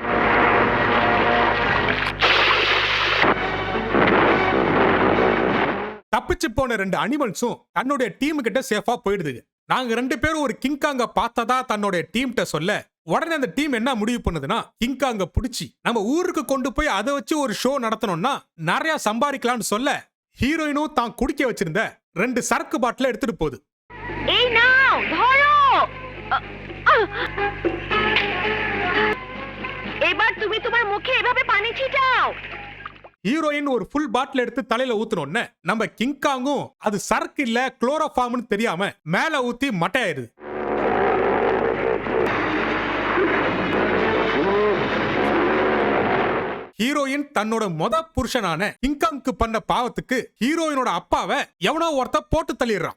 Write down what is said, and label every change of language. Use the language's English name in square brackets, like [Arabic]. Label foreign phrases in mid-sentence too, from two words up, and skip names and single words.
[Tamil] தப்பிச்சு போன 2 அனிமல்ஸும் தன்னுடைய டீம் கிட்ட சேஃபா போயிடுதுங்க. நாங்க 2 பேரும் ஒரு கிங்காங்க பார்த்ததா தன்னுடைய டீம்கிட்ட சொல்ல உடனே அந்த டீம் என்ன முடிவு பண்ணுதுன்னா கிங்காங்க புடிச்சு நம்ம ஊருக்கு கொண்டு போய் அதை வச்சு ஒரு ஷோ நடத்தணும்னா நிறைய சம்பாதிக்கலாம்னு சொல்ல ஹீரோயினும் தான் குடிக்க வச்சிருந்த 2 சரக்கு பாட்டில எடுத்துட்டு போகுது. [Bangla] এই নাও ধরো। এবার তুমি তোমার মুখে এভাবে পানি ছিটাও। [Tamil] ஹீரோயின் ஒரு [English] full bottle [Tamil] எடுத்து தலையில ஊத்துனோன்னு நம்ம கிங்காங்கும் அது சரக்கு இல்ல குளோரோஃபார்ம்னு தெரியாம மேல ஊத்தி மட்டையாயிருது. ஹீரோயின் தன்னோட மொத புருஷனான கிங்காங்க்கு பண்ண பாவத்துக்கு ஹீரோயினோட அப்பாவை எவனோ ஒருத்த போட்டு தள்ளிடுறான்.